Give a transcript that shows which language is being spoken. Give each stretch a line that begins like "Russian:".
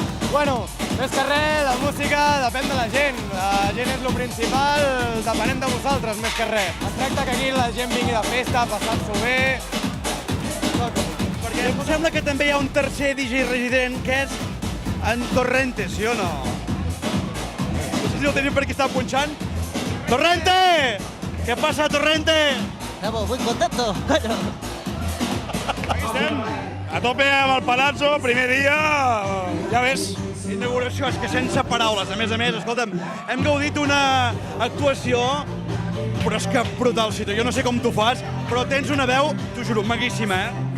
Catalan: Bueno, més que res, la música depèn de la gent. La gent és el principal, depenem de vosaltres, més que res. Es tracta que aquí la gent vingui de festa, passant-s'ho bé. Perquè em sembla que també hi ha un tercer DJ resident, que és en Torrente, sí o no? No sé si el tenim per aquí, està punxant. Torrente! Què passa, Torrente?
Spanish: Estamos muy contentos, coño.
Catalan: Aquí estem, a tope amb el Palazzo, primer dia, ja ves. Inauguració, és que sense paraules. A més, escolta'm, hem gaudit una actuació, però és que brutal, Cito. Jo no sé com tu fas, però tens una veu, t'ho juro, maguíssima,